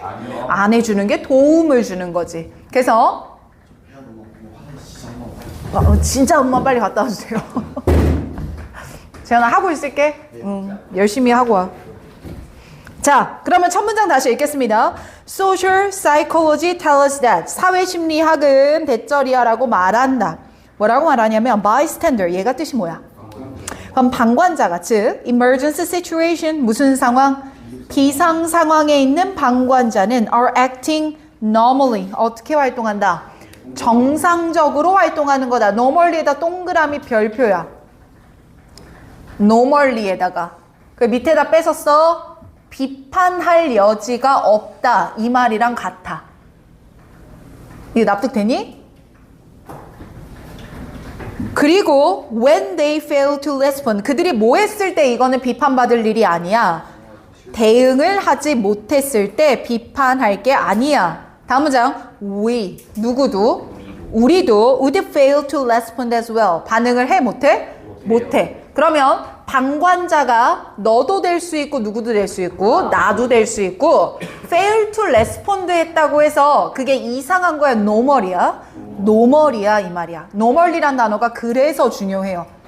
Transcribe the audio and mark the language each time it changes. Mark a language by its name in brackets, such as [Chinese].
[Korean] 아니요. 안 해주는 게 도움을 주는 거지. 그래서 진짜 엄마 빨리 갔다 와주세요. 재현아 하고 있을게. 응, 열심히 하고 와. 자, 그러면 첫 문장 다시 읽겠습니다. [English] Social psychology tell us that. [Korean] 사회심리학은 대절이야라고 말한다. 뭐라고 말하냐면 bystander. 얘가 뜻이 뭐야? 그럼 방관자가 즉 emergency situation 무슨 상황? 비상 상황에 있는 방관자는 [English] are acting normally. [Korean] 어떻게 활동한다? 정상적으로 활동하는 거다. normally에다 동그라미 별표야. normally에다가 그 밑에다 뺏었어. 비판할 여지가 없다. 이 말이랑 같아. 이거 납득되니? 그리고 [English] when they fail to respond. [Korean] 그들이 뭐 했을 때 이거는 비판받을 일이 아니야. 대응을 하지 못했을 때 비판할 게 아니야. 다음 문장. we. 누구도. 우리도 [English] would fail to respond as well. [Korean] 반응을 해? 못해? 못해. 그러면 방관자가 너도 될 수 있고 누구도 될 수 있고 나도 될 수 있고 [English] fail to respond [Korean] 했다고 해서 그게 이상한 거야? normal이야? normal이야 이 말이야. normal이란 단어가 그래서 중요해요.